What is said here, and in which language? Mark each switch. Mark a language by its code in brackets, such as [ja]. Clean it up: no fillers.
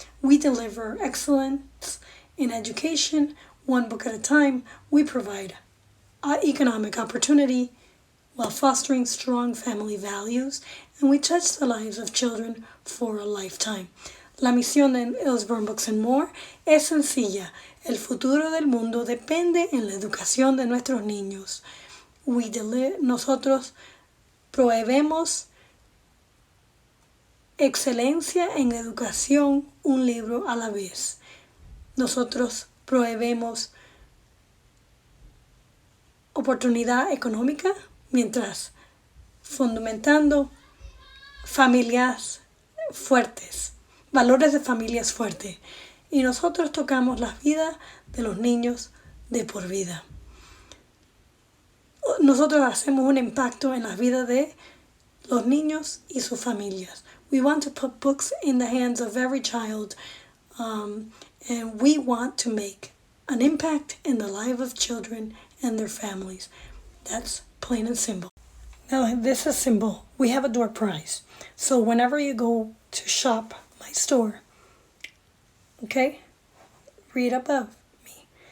[en] We deliver excellence in education, one book at a time. We provide economic opportunity while fostering strong family values, and we touch the lives of children for a lifetime. [es] La misión de Usborne Books and More es sencilla. El futuro del mundo depende en la educación de nuestros niños. Nosotros proveemos excelencia en educación, un libro a la vez. Nosotros proveemos oportunidad económica mientras fundamentando familias fuertes. Valores de familias fuertes, y nosotros tocamos las vidas de los niños de por vida. Nosotros hacemos un impacto en las vidas de los niños y sus familias. [en] We want to put books in the hands of every child, and we want to make an impact in the life of children and their families. That's plain and simple. Now, this is simple. We have a door prize. So whenever you go to shop my store, okay, read above me.